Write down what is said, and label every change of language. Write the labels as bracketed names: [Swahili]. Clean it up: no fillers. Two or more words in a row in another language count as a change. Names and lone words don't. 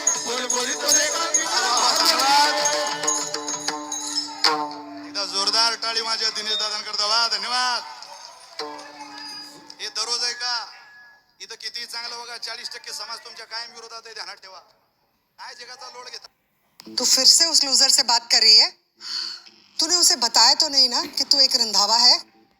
[Marathi] एकदा जोरदार टाळी माझ्या दिनेश दादांकरता वा धन्यवाद. हे दररोज आहे का इथं किती चांगलं बघा 40% समाज तुमच्या कायम विरोधात आहे ध्यानात ठेवा. काय जगाचा लोड घेता. [Hindi] तू फिर से उस लूजर से बात कर रही है? तूने उसे बताया तो नहीं ना कि तू एक रंधावा है?